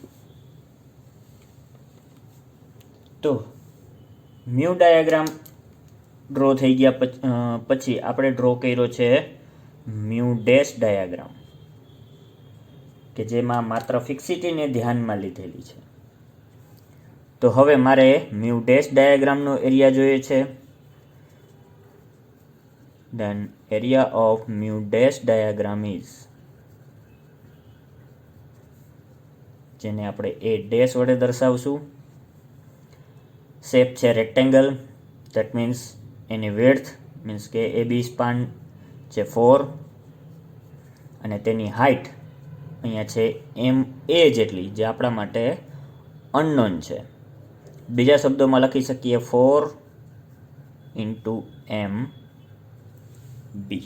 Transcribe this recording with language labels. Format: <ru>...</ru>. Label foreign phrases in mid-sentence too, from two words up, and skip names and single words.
<gu>તો</gu> <en>mu diagram draw</en> <gu>થઈ ગયા પછી આપણે ડ્રો કર્યો છે</gu> <en>mu dash diagram,</en> <gu>કે જેમાં માત્ર ફિક્સિટીને ધ્યાનમાં લીધેલી છે. તો હવે મારે</gu> <en>mu dash</en> <gu>ડાયાગ્રામનો એરિયા જોઈએ છે.</gu> <en>then area of mu dash diagram is,</en> <gu>જેને આપણે</gu> <en>a dash</en> <gu>વડે દર્શાવશું. શેપ છે રેક્ટેંગલ,</gu> <en>that means</en> <gu>એની width મીન્સ કે એ બી સ્પાન છે 4 અને તેની હાઇટ અહીંયા છે એમ એ જેટલી, જે આપણા માટે અનનોન છે. બીજા શબ્દોમાં લખી શકીએ 4 ઇન્ટુ એમ બી.</gu>